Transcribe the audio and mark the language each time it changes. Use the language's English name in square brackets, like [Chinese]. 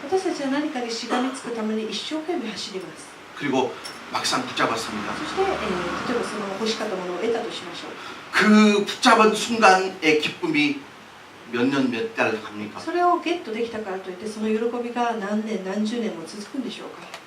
[Japanese] 私たちは何かにしがみつくために一生懸命走ります。 [Korean] 그리고 막상 붙잡았습니다. [Japanese] そして、例えばその欲しかったものを得たとしましょう。 [Korean] 그 붙잡은 순간의 기쁨이 몇 년 몇 달 갑니까? [Japanese] それをゲットできたからといってその喜びが何年何十年も続くんでしょうか。